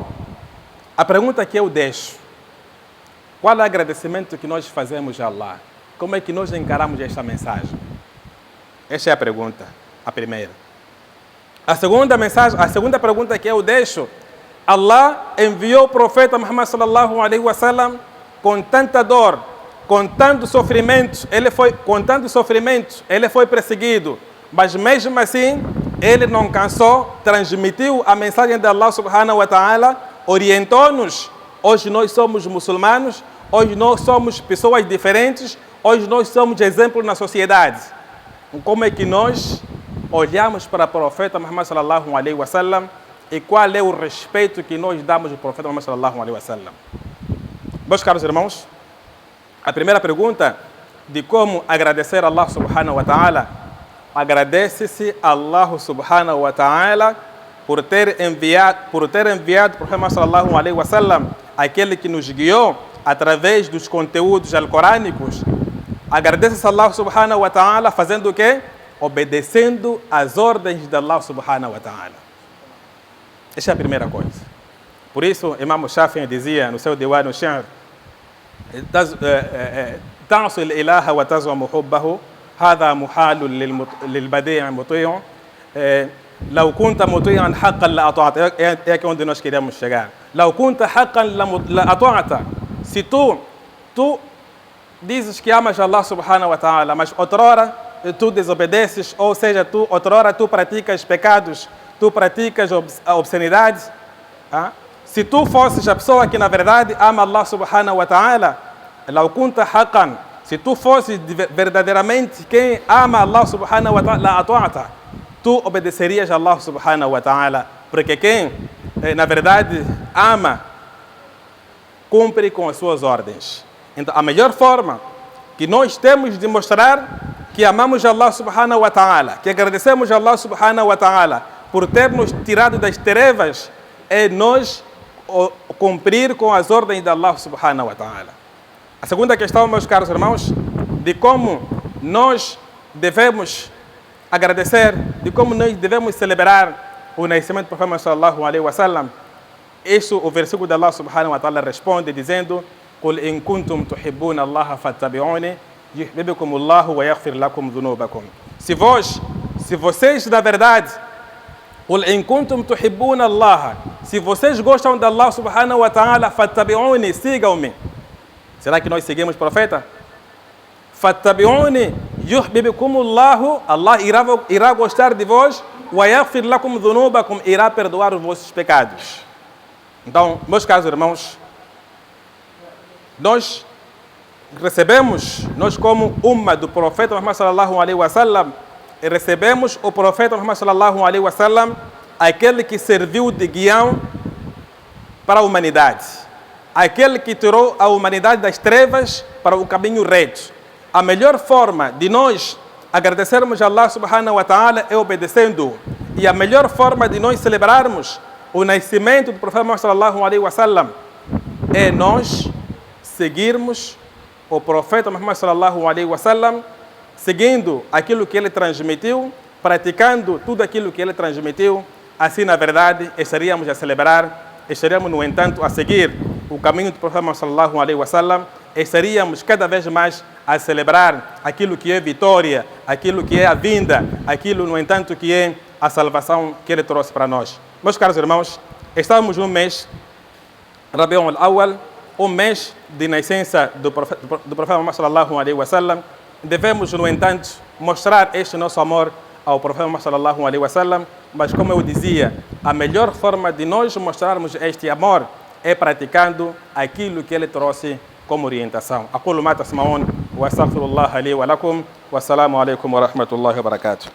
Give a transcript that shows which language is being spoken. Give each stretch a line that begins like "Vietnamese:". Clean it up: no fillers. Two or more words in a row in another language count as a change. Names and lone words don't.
Portuguese: A pergunta que eu deixo: qual é o agradecimento que nós fazemos a Allah? Como é que nós encaramos esta mensagem? Esta é a pergunta, a primeira. A segunda pergunta que eu deixo: Allah enviou o profeta Muhammad
Arabic: صلى الله عليه وسلم
Portuguese: com tanta dor, com tanto sofrimento, ele foi perseguido, mas mesmo assim, ele não cansou, transmitiu a mensagem de Allah
Arabic: سبحانه وتعالى,
Portuguese: orientou-nos. Hoje nós somos muçulmanos, hoje nós somos pessoas diferentes, hoje nós somos exemplo na sociedade. Como é que nós olhamos para o profeta Muhammad
Arabic: صلى الله عليه وسلم
Portuguese: e qual é o respeito que nós damos ao profeta Muhammad
Arabic: صلى الله عليه وسلم?
Portuguese: Meus caros irmãos, a primeira pergunta de como agradecer a Allah
Arabic: سبحانه وتعالى:
Portuguese: agradece-se a Allah
Arabic: سبحانه وتعالى
Portuguese: por ter enviado o profeta
Arabic: صلى الله عليه وسلم,
Portuguese: aquele que nos guiou através dos conteúdos alcorânicos. Agradece-se a Allah
Arabic: سبحانه وتعالى
Portuguese: fazendo o quê? Obedecendo às ordens de Allah
Arabic: سبحانه وتعالى.
Portuguese: Esta é a primeira coisa. Por isso, Imam Shafi'i dizia no seu Diwan al-Shi'r:
Arabic: تعصي الإله وتزعم حبه هذا محال للبديع مطيع لو كنت مطيعا حقا لأطعت.
Portuguese: É aqui onde nós queremos chegar.
Arabic: لو كنت حقا لأطعت.
Portuguese: Se tu tu dizes que amas Allah
Arabic: سبحانه وتعالى,
Portuguese: mas outrora tu desobedeces, ou seja, outrora tu praticas pecados, tu praticas obscenidades. Se tu fosses a pessoa que na verdade ama Allah
Arabic: سبحانه وتعالى, لو كنت حقا,
Portuguese: se tu fosses verdadeiramente quem ama Allah
Arabic: سبحانه وتعالى,
Portuguese: atu'ata, tu obedecerias a Allah
Arabic: سبحانه وتعالى,
Portuguese: porque quem na verdade ama, cumpre com as suas ordens. Então, a melhor forma que nós temos de mostrar que amamos Allah
Arabic: سبحانه وتعالى,
Portuguese: que agradecemos a Allah
Arabic: سبحانه وتعالى
Portuguese: por ter nos tirado das trevas, é nós cumprir com as ordens de Allah
Arabic: سبحانه وتعالى.
Portuguese: A segunda questão, meus caros irmãos, de como nós devemos agradecer, de como nós devemos celebrar o nascimento do Profeta
Arabic: صلى الله عليه وسلم.
Portuguese: Isso, o versículo de Allah
Arabic: سبحانه وتعالى
Portuguese: responde dizendo:
Arabic: قل إن كنتم تحبون الله فاتبعوني يحببكم الله ويغفر لكم ذنوبكم.
Portuguese: Se vocês da verdade,
Arabic: قل إن كنتم تحبون الله,
Portuguese: se vocês gostam de Allah
Arabic: سبحانه وتعالى,
Portuguese: fattabi'uni, sigam-me. Será que nós seguimos o profeta?
Arabic: فاتبعوني يحببكم الله,
Portuguese: Allah irá gostar de vós,
Arabic: ويغفر لكم ذنوبكم,
Portuguese: irá perdoar os vossos pecados. Então, meus caros irmãos, nós como umma do profeta Muhammad
Arabic: صلى الله عليه وسلم,
Portuguese: recebemos o profeta Muhammad
Arabic: صلى الله عليه وسلم,
Portuguese: aquele que serviu de guião para a humanidade, aquele que tirou a humanidade das trevas para o caminho reto. A melhor forma de nós agradecermos a Allah
Arabic: سبحانه وتعالى
Portuguese: é obedecendo, e a melhor forma de nós celebrarmos o nascimento do profeta Muhammad
Arabic: صلى الله عليه وسلم
Portuguese: é nós seguirmos o profeta Muhammad
Arabic: صلى الله عليه وسلم,
Portuguese: seguindo aquilo que ele transmitiu, praticando tudo aquilo que ele transmitiu. Assim, na verdade, estaríamos a celebrar, estaríamos, no entanto, a seguir o caminho do profeta Muhammad
Arabic: صلى الله عليه وسلم,
Portuguese: estaríamos cada vez mais a celebrar aquilo que é vitória, aquilo que é a vinda, aquilo, no entanto, que é a salvação que ele trouxe para nós. Meus caros irmãos, estamos no mês Rabiul Awwal, o mês de nascença do profeta Muhammad
Arabic: صلى الله عليه وسلم.
Portuguese: Devemos, no entanto, mostrar este nosso amor ao profeta Muhammad
Arabic: صلى الله عليه وسلم,
Portuguese: mas como eu dizia, a melhor forma de nós mostrarmos este amor é praticando aquilo que ele trouxe como orientação.
Arabic: Aquilo ما تسمعون وأستغفر الله لي ولكم والسلام عليكم ورحمة الله وبركاته.